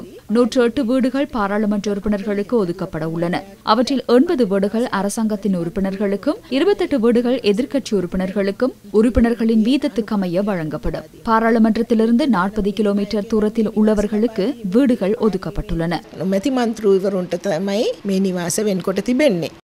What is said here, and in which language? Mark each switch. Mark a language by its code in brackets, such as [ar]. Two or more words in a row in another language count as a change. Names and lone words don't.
[ta] 108 வீடுகள் பாராளுமன்ற உறுப்பினர்களுக்கு ஒதுக்கப்பட உள்ளன. அவற்றில் 80 வீடுகள் அரசாங்கத்தின் உறுப்பினர்களுக்கும் 28 வீடுகள் எதிர்க்கட்சி உறுப்பினர்களுக்கும் உறுப்பினர்களின் வீதத்துக்கமைய வழங்கப்படும். பாராளுமன்றத்திலிருந்து 40 கிலோமீட்டர் தூரத்தில் உள்ளவர்களுக்கு வீடுகள் ஒதுக்கப்பட்டுள்ளன. [si] මැති මන්ත්‍රීවරුන්ට තමයි මේ නිවාස වෙන්කොට තිබෙන්නේ.